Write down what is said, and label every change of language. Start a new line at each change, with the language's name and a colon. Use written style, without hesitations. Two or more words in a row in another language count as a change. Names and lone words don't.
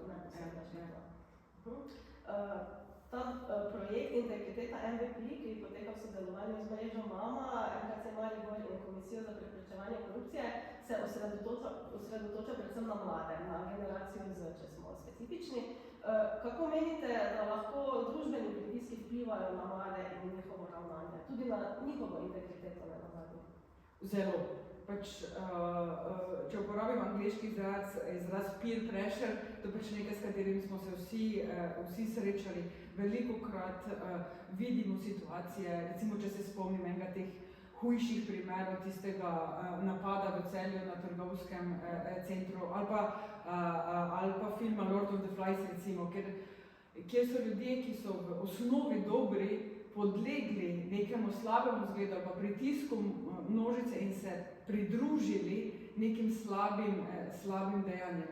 Slovenian: Ta projekt Integriteta MVP, ki poteka v sodelovanju z mrežo Mama, NKC Maribor in Komisijo za preprečevanje korupcije, se osredotoča predvsem na mlade, na generacijo Z, če smo specifični. Kako menite, da lahko družbeni pritiski vplivajo na mlade in njihovo ravnanje, tudi na njihovo integriteto nenazadnje? Zelo. Če uporabim angleški izraz
English: peer pressure,
Slovenian: to je pač nekaj, s katerim smo se vsi srečali. Velikokrat vidimo situacije, recimo, če se spomnim enega teh hujših primerov tistega napada v Celju na trgovskem centru ali pa filma Lord of the Flies recimo, kjer so ljudje, ki so v osnovi dobri, podlegli nekemu slabemu zgledu pa pritisku množice in se pridružili nekim slabim dejanjem.